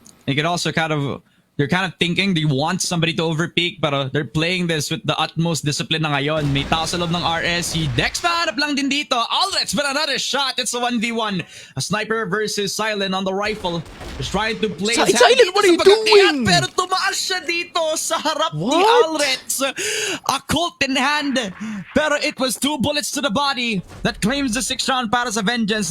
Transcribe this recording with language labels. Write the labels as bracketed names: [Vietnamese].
[English] You can also you're kind of thinking they want somebody to overpeak pero they're playing this with the utmost discipline [Filipino] na ngayon. May tao sa loob ng RS. Si Dex pahanap lang din dito. Alretz [English] but another shot. It's a 1v1. A sniper versus Silent on the rifle. Just trying to play his hand Silent, what are you doing? [Filipino] Pero tumaas siya dito sa harap ni [English] What? Alretz. A Colt in hand. Pero it was 2 bullets to the body that claims the 6th round [Filipino] para sa Vengeance.